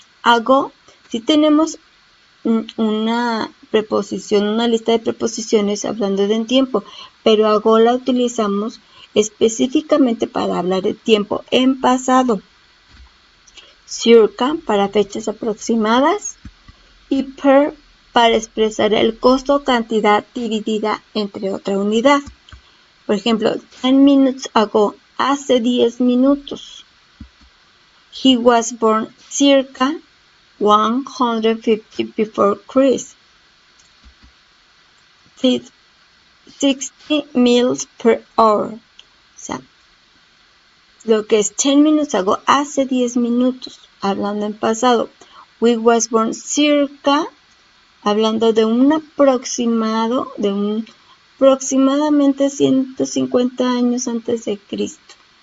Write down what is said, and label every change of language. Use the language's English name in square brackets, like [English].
[Spanish] Ago, si tenemos una preposición, una lista de preposiciones hablando de tiempo, pero ago la utilizamos específicamente para hablar de tiempo en pasado. Circa para fechas aproximadas y per para expresar el costo o cantidad dividida entre otra unidad. Por ejemplo, [English] 10 minutes ago, [Spanish] hace 10 minutos. [English] He was born circa 150 before Christ. 60 miles per hour. [Spanish] O sea, lo que es [English] 10 minutes ago, [Spanish] hace 10 minutos, hablando en pasado. [English] We was born circa, [Spanish] hablando de un aproximado, aproximadamente 150 años antes de Cristo.